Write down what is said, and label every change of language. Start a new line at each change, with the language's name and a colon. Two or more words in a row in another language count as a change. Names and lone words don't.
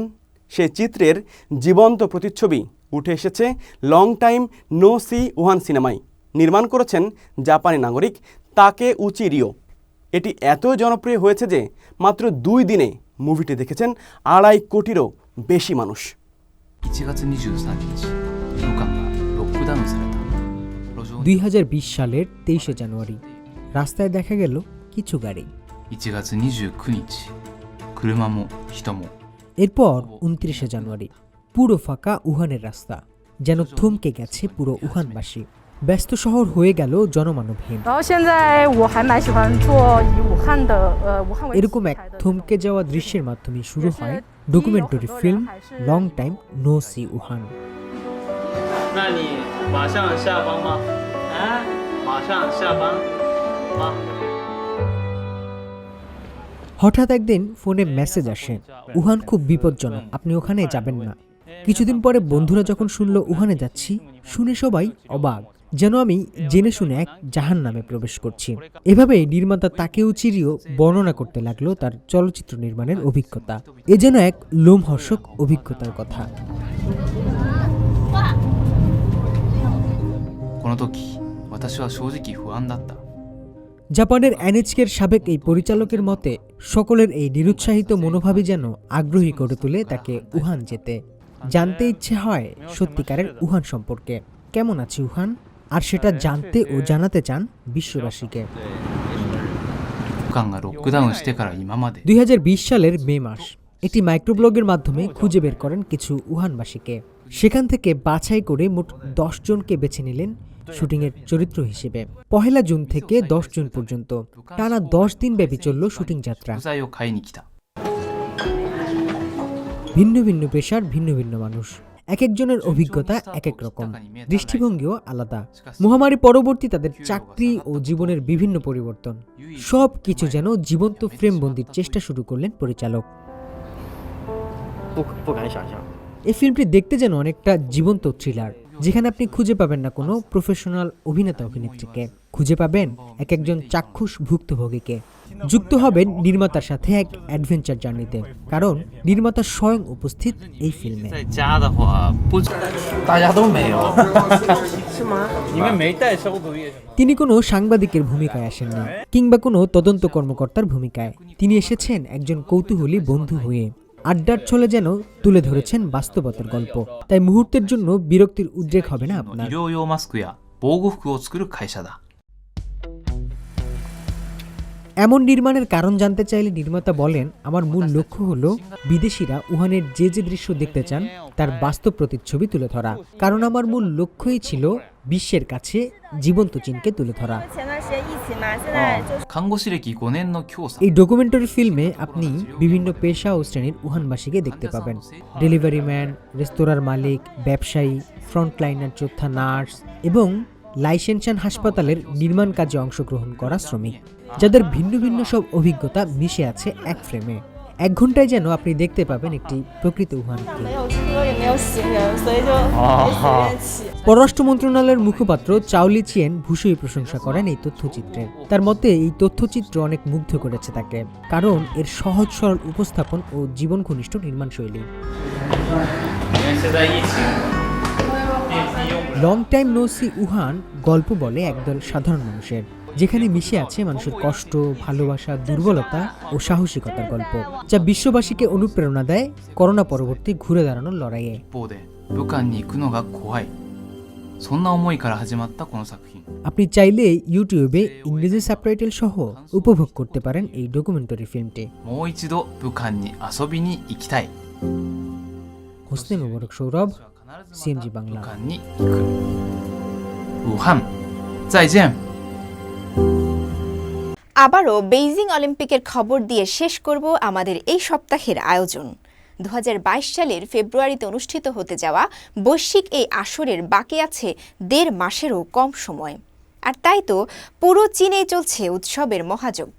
Bangla: সে চিত্রের জীবন্ত প্রতিচ্ছবি উঠে এসেছে লং টাইম নো সি উহান সিনেমায়। নির্মাণ করেছেন জাপানি নাগরিক তাকে উচি রিও। এটি এত জনপ্রিয় হয়েছে যে মাত্র 2 দিনে মুভিটি দেখেছেন 2.5 কোটিরও বেশি মানুষ।
Japanese: 1 月23日、武漢がロックダウンされた。路上に
Bangla: 2020 সালের 23শে জানুয়ারি রাস্তায় দেখা গেল কিছু গাড়ি।
Japanese: 1 月29日、車も人も
Bangla: এরপর 29শে জানুয়ারি পুরো ফাঁকা উহানের রাস্তা, যেন থমকে গেছে পুরো উহানবাসী। ব্যস্ত শহর হয়ে গেল জনমানবহীন।
Chinese: 然后现在我还蛮喜欢做以武汉的武汉为
Bangla: এরকম এক থমকে যাওয়া দৃশ্যের মাধ্যমে শুরু হয় ডকুমেন্টারি ফিল্ম লং টাইম নো সি উহান।
Chinese: 那你马上下班吗？啊，马上下班吗？
Bangla: হঠাৎ একদিন ফোনে মেসেজ আসে, উহান খুব বিপজ্জনক, আপনি ওখানে যাবেন না। কিছুদিন পরে বন্ধুরা যখন শুনলো উহানে যাচ্ছি, শুনে সবাই অবাক, যেন আমি জেনে শুনে এক জাহান্নামে প্রবেশ করছি। এভাবেই নির্মাতা তাকেও চিরিও বর্ণনা করতে লাগলো তার চলচ্চিত্র নির্মাণের অভিজ্ঞতা। এ যেন এক লোমহর্ষক অভিজ্ঞতার কথা।
Japanese: この時、私は正直不安だった。
Bangla: জাপানের এনএইচকের সাবেক এই পরিচালকের মতে সকলের এই নিরুৎসাহিত মনোভাবই যেন আগ্রহী করে তোলে তাকে উহান যেতে। জানতে ইচ্ছে হয় সত্যিকারের উহান সম্পর্কে, কেমন আছে উহান, আর সেটা জানতে ও জানাতে চান বিশ্ববাসীকে।
Japanese: 武漢がロックダウンしてから今まで
Bangla: 2020 সালের মে মাস একটি মাইক্রোব্লগের মাধ্যমে খুঁজে বের করেন কিছু উহানবাসীকে। সেখান থেকে বাছাই করে মোট 10 জনকে বেছে নিলেন শুটিংয়ের চরিত্র হিসেবে। 1 জুন থেকে 10 জুন পর্যন্ত টানা 10 দিন ব্যাপী চলল শুটিং যাত্রা।
Japanese: 食材を買いに来た。
Bangla: ভিন্ন ভিন্ন পেশার ভিন্ন ভিন্ন মানুষ, এক একজনের অভিজ্ঞতা এক এক রকম, দৃষ্টিভঙ্গিও আলাদা। মহামারী পরবর্তী তাদের চাকরি ও জীবনের বিভিন্ন পরিবর্তন, সব কিছু যেন জীবন্ত ফ্রেমবন্দির চেষ্টা শুরু করলেন পরিচালক।
Chinese: 不敢想象。
Bangla: এই ফিল্মটি দেখতে যেন অনেকটা জীবন্ত থ্রিলার, যেখানে আপনি খুঁজে পাবেন না কোনো প্রফেশনাল অভিনেতা অভিনেত্রীকে, খুঁজে পাবেন এক একজন চাক্ষুষ ভুক্তভোগীকে। যুক্ত হবেন নির্মাতার সাথে এক অ্যাডভেঞ্চার জার্নিতে, কারণ নির্মাতা স্বয়ং উপস্থিত এই ফিল্মে।
Chinese: 在家的话，不，大家都没有，是吗？你们没带消毒液是吗？
Bangla: তিনি কোনো সাংবাদিকের ভূমিকায় আসেননি কিংবা কোনো তদন্ত কর্মকর্তার ভূমিকায়, তিনি এসেছেন একজন কৌতূহলী বন্ধু হয়ে। আড্ডার ছলে যেন তুলে ধরেছেন বাস্তবতার গল্প, তাই মুহূর্তের জন্য বিরক্তির উদ্রেক হবে না
Japanese: 医
Bangla: আপনার।
Japanese: 療用マスクや防護服を作る会社だ。
Bangla: এমন নির্মাণের কারণ জানতে চাইলে নির্মাতা বলেন, আমার মূল লক্ষ্য হলো বিদেশিরা উহানের যে যে দৃশ্য দেখতে চান তার বাস্তব প্রতিচ্ছবি তুলে ধরা, কারণ আমার মূল লক্ষ্যই ছিল বিশ্বের কাছে জীবন্ত চীনকে তুলে ধরা।
Japanese: 看護師歴5年の教さん。
Bangla: এই ডকুমেন্টারি ফিল্মে আপনি বিভিন্ন পেশা ও শ্রেণীর উহানবাসীকে দেখতে পাবেন। ডেলিভারি ম্যান, রেস্তোরাঁর মালিক, ব্যবসায়ী, ফ্রন্টলাইনার যোদ্ধা, নার্স এবং লাইসেন্সান হাসপাতালের নির্মাণ কাজে অংশগ্রহণ করা শ্রমিক, যাদের ভিন্ন ভিন্ন সব অভিজ্ঞতা মিশে আছে এক ফ্রেমে। 1 ঘন্টায় যেন আপনি দেখতে পাবেন একটি প্রকৃত উহানকে। পররাষ্ট্র মন্ত্রণালয়ের মুখপাত্র চাওলি চিয়েন ভূয়সী প্রশংসা করেন এই তথ্যচিত্রের। তার মতে এই তথ্যচিত্র অনেক মুগ্ধ করেছে তাকে, কারণ এর সহজ সরল উপস্থাপন ও জীবন ঘনিষ্ঠ নির্মাণ শৈলী।
Chinese: 因为现在疫情，
Bangla: লং টাইম নো সি উহান গল্প বলে একদল সাধারণ মানুষের, যেখানে মিশে আছে মানুষের কষ্ট, ভালোবাসা, দুর্বলতা ও সাহসিকতার গল্প, যা বিশ্ববাসীকে অনুপ্রেরণা দেয় করোনা পরবর্তী ঘুরে দাঁড়ানোর লড়াইয়ে।
Japanese: 一方で武漢に行くのが怖い、そんな思いから始まったこの作品。
Bangla: আপনি চাইলে ইউটিউবে ইংরেজি সাবটাইটেল সহ উপভোগ করতে পারেন এই ডকুমেন্টারি ফিল্মটি।
Japanese: もう一度武漢に遊びに行きたい。
Bangla: হোসনে মোবারক সৌরভ, সিএমজি বাংলা।
Japanese: 武漢に行く。武漢、再见。
Bangla: আবারও বেইজিং অলিম্পিকের খবর দিয়ে শেষ করব আমাদের এই সপ্তাহের আয়োজন। 2022 সালের ফেব্রুয়ারিতে অনুষ্ঠিত হতে যাওয়া বৈশ্বিক এই আসরের বাকি আছে 1.5 মাসেরও কম সময়, আর তাই তো পুরো চীনেই চলছে উৎসবের মহাযজ্ঞ।